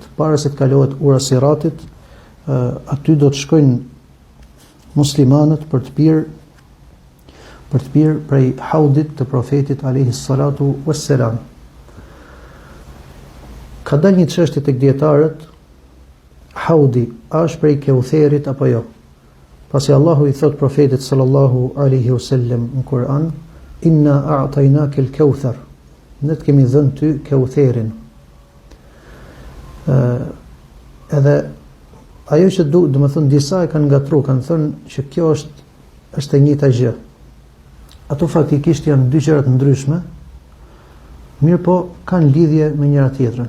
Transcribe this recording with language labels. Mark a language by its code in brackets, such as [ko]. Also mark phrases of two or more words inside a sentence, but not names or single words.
[sq] Para se të kalohet ura siratit, aty do të shkojnë muslimanët për të pirë prej haudit të profetit [ar] عليه الصلاة والسلام. [sq] Ka dalë një çështje tek dietarët, haudi a është prej Keutherit apo jo? Pasi Allahu i thot profetit [ar] صلى الله عليه وسلم [sq] në Kur'an, [ar] إنا أعطيناك الكوثر, [sq] ne të kemi dhënë ty Keutherin. Edhe ajo që do të thënë disa e kanë ngatruar, kanë thënë që kjo është e njëjta gjë. Ato faktikisht janë dy gjëra të ndryshme, mirë po kanë lidhje me njëra tjetrën.